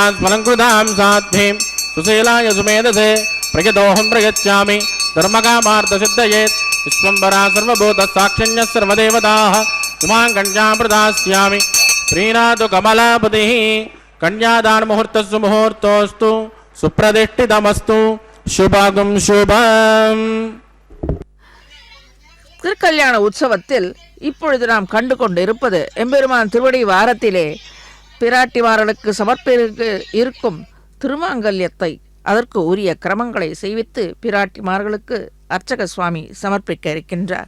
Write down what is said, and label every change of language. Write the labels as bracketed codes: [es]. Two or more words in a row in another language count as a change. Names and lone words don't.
[sa] स्मलङ्कृतां साध्वीं सुशीलाय सुमेधसे प्रयतोऽहं प्रयच्छामि धर्मकामार्थसिद्धयेत् विश्वम्भरा सर्वभूतसाक्षिण्यः सर्वदेवताः इमां कन्यां प्रदास्यामि प्रीणातु कमलापतिः कन्यादान मुहूर्तस्सु मुहूर्तोऽस्तु सुप्रतिष्ठितमस्तु शुभगं शुभम् [ta] திருக்கல்யாண உற்சவத்தில் இப்பொழுது நாம் கண்டு கொண்டு இருப்பது எம்பெருமான் திருவடி வாரத்திலே பிராட்டிமார்களுக்கு சமர்ப்பிக்க இருக்கும் திருமாங்கல்யத்தை அதற்கு உரிய கிரமங்களை செய்வித்து பிராட்டிமார்களுக்கு அர்ச்சக சுவாமி சமர்ப்பிக்க இருக்கின்றார்.